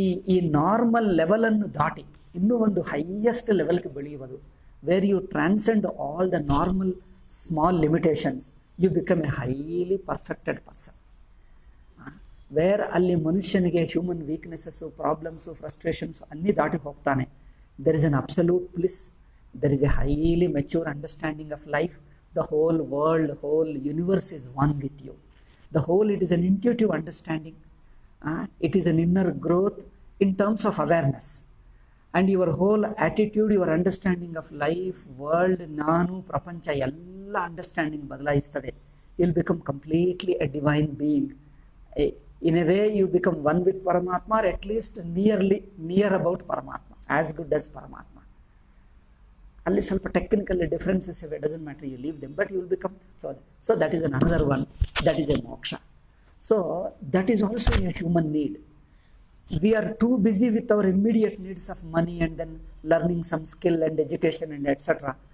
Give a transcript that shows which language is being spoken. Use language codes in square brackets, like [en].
[kn] ಈ ನಾರ್ಮಲ್ ಲೆವೆಲನ್ನು ದಾಟಿ ಇನ್ನೂ ಒಂದು ಹೈಯೆಸ್ಟ್ ಲೆವೆಲ್ಗೆ ಬೆಳೆಯುವುದು, [en] Where you transcend all the normal small limitations, you become a highly perfected person. [kn] Wear ಅಲ್ಲಿ ಮನುಷ್ಯನಿಗೆ ಹ್ಯೂಮನ್ ವೀಕ್ನೆಸ್ಸು, ಪ್ರಾಬ್ಲಮ್ಸು, ಫ್ರಸ್ಟ್ರೇಷನ್ಸು ಅನ್ನಿ ದಾಟಿ ಹೋಗ್ತಾನೆ. [en] There is an absolute bliss, there is a highly mature understanding of life. The whole world, whole universe is one with you. The whole, it is an intuitive understanding. It is an inner growth in terms of awareness. And your whole attitude, your understanding of life, world, [kn] nanu, prapancha, ella understanding badalaistade. [en] You'll become completely a divine being. In a way, you become one with Paramatma, or at least near about Paramatma, as good as Paramatma. [kn] ಅಲ್ಲಿ ಸ್ವಲ್ಪ technical differences ಇವೆ, [en] Doesn't matter, you leave them, but you will become so that is another one, that is a moksha. So that is also a human need. We are too busy with our immediate needs of money and then learning some skill and education and etcetera.